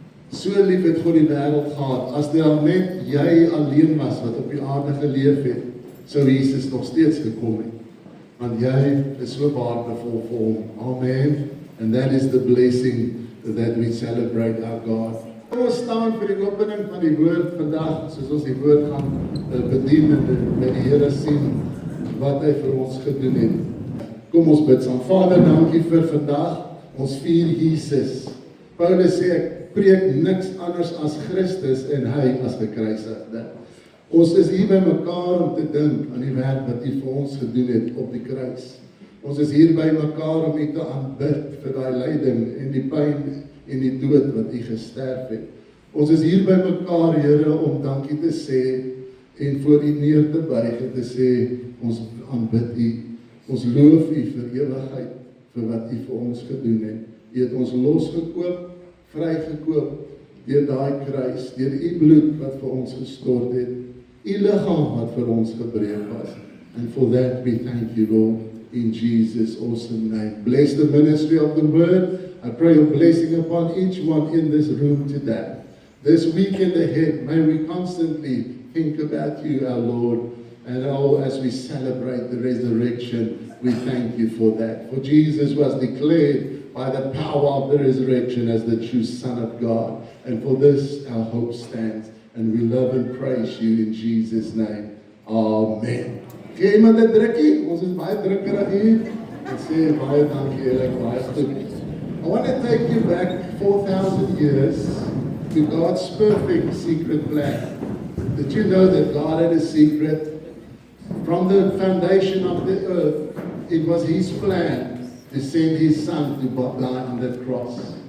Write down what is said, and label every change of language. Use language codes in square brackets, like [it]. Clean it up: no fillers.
[af] So lief het God die wêreld gehad, as daar net jy alleen was wat op die aarde geleef het, sou Jesus nog steeds gekom het. Want jy is so waardevol vir hom. Amen. [en] And that is the blessing that we celebrate our God. [af] Ons staan vir die opening van die woord vandag, soos ons die woord gaan bedien en met die Here sien wat hy vir ons gedoen het. Kom ons bid saam. Vader, dankie vir vandag. Ons vier Jesus. Paulus sê, ek preek niks anders as Christus en hy as gekruisigde. Ons is hier by mekaar om te dink aan die werk wat hy vir ons gedoen het op die kruis. Ons is hier by mekaar om hy te aanbid vir die lyding en die pyn en die dood wat hy gesterf het. Ons is hier by mekaar, Here, om dankie te sê en voor u neer te buig en te sê, ons aanbid u. Ons loof u vir ewigheid, vir wat u vir ons gedoen het. U het ons losgekoop, vrygekoop, deur daai kruis, deur u bloed wat vir ons gestort het, u liggaam wat vir ons gebreek was. [en] And for that we thank you, Lord, in Jesus' awesome name. Bless the ministry of the word. I pray your blessing upon each one in this room today. This weekend ahead, may we constantly think about you, our Lord. And as we celebrate the resurrection, we thank you for that. For Jesus was declared by the power of the resurrection as the true Son of God. And for this, our hope stands. And we love and praise you in Jesus' name. [af] Amen. Gee iemand 'n drukkie? Ons is baie drukkerig hier. Ek sê baie dankie, julle, baie goed. [en] I want to take you back 4,000 years to God's perfect secret plan. Did you know that God had a secret? From the foundation of the earth, it was His plan to send His Son to die on that cross.